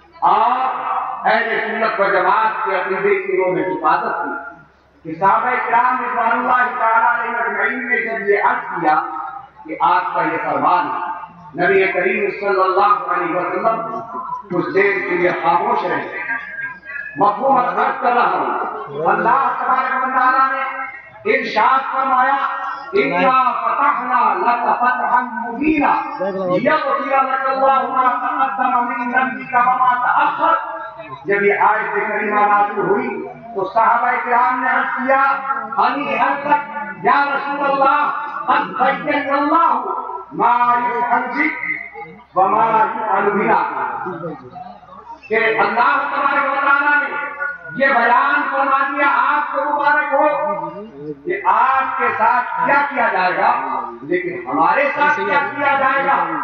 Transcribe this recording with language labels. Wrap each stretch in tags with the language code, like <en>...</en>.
<ur>اور اہل سنت و جماعت کے عقیدے کی انہوں نے حفاظت کی کہ صحابہ کرام رضوان اللہ تعالیٰ علیہ اجمعین نے جب یہ عرض کیا کہ آپ کا یہ فرمان ہے، نبی کریم صلی اللہ علیہ وسلم کچھ دیر کے لیے خاموش رہے۔ مفہوم عرض کر رہا ہوں، اللہ تبارک و تعالیٰ نے ارشاد فرمایا</ur> <ar>إنا فتحنا لك فتحا مبينا ليغفر لك الله ما تقدم من ذنبك وما تأخر.</ar> <ur>جب یہ آیت کریمہ نازل ہوئی تو صحابہ کرام نے عرض کیا</ur> <ar>ہنیئا لک یا رسول اللہ قد بین اللہ ما یفعل بک وما یفعل بنا،</ar> <ur>کہ اللہ تبارک و تعالیٰ نے یہ بیان فرما دیا آپ کو مبارک ہو کہ آپ کے ساتھ کیا کیا جائے گا لیکن ہمارے ساتھ کیا کیا جائے گا.</ur>